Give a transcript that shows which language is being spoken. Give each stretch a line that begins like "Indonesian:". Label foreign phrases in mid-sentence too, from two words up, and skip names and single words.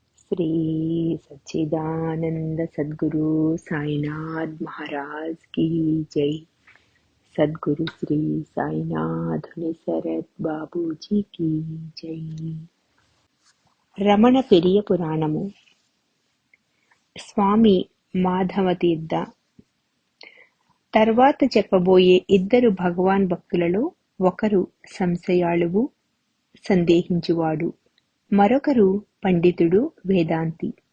Hindi: श्री सच्चिदानंद सद्गुरु साईनाथ महाराज की जय। सद्गुरु श्री साईनाथ सरत बाबूजी की जय।
Telugu: రమణ పెరియ పురాణము. స్వామి మాధవ తీర్థ. తర్వాత చెప్పబోయే ఇద్దరు భగవాన్ భక్తులలో ఒకరు సంశయాళువు, సందేహించువాడు, మరొకరు పండితుడు, వేదాంతి.